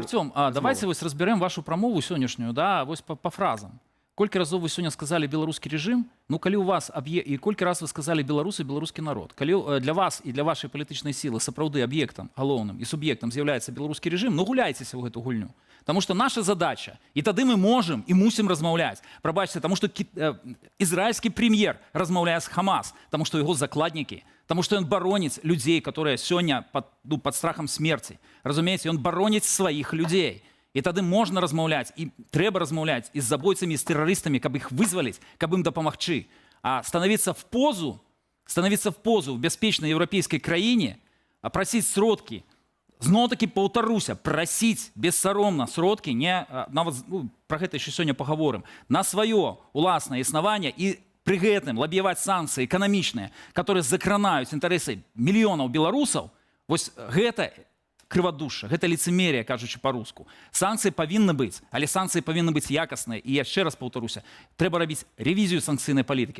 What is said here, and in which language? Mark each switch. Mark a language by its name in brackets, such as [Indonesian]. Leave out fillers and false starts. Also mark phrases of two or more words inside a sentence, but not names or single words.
[Belarusian] Артём, давайте вось разберем вашу прамову сённяшнюю, да, вось по фразам. Колькі разоў вы сёння сказали беларускі рэжым, ну калі у вас і колькі раз вы сказали беларусы, беларускі народ. Калі для вас і для вашай палітычнай сілы сапраўды аб'ектам галоўным і суб'ектам з'яўляецца беларускі рэжым, ну гуляйцеся ў гэту гульню. [Russian] Потому что наша задача, и тады мы можем и мусим размаўляць. [Belarusian] Прабачце, [Russian] потому что израильский премьер размаўляе с Хамас, потому что его закладники Потому что он бароніць людей, которые сегодня под страхом смерти. Разумеете, он бароніць своих людей. И тады можно размаўляць, и трэба размаўляць и с забойцами, и с террористами, каб их вызволить, каб им дапамагчы. А становиться в позу [Belarusian] в бяспечнай еўрапейскай краіне, а просить сродкі, зноў-таки паўтаруся, просить бессаромна сродкі, не, нават, про гэта [Russian] еще сегодня поговорим, [Belarusian] на свое уласнае існаванне и при гэтым лабіяваць санкцыі эканамічныя, которые закранаюць інтарэсы мільёнаў беларусаў, вось гэта крывадушша, гэта лицемерие, кажучы по-руску. Санкцыі павінны быць, але санкцыі павінны быць якасныя. І яшчэ раз паўтаруся, трэба рабіць рэвізію санкцыйнай палітыкі.